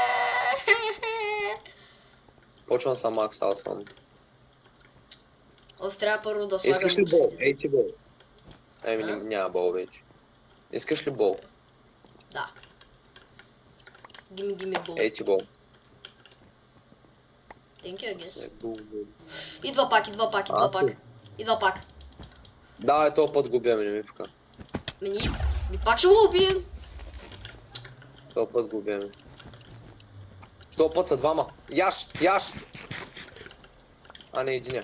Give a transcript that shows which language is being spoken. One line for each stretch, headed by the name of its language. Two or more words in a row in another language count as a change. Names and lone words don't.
Bulgarian: Почвам съм макс аутван. Трябва първо да слагам... Искаш ли бол? Ей ти бол. Няма бол вече. Искаш ли бол? Да. Gimme бол. Ей ти бол.
English: Thank you, I guess.
Bulgarian: Идва пак. Давай, този път го убиваме, не ми пука. Ми пак ще го убием. Този път го убиваме. Този път са двама. Яш! А не, единия.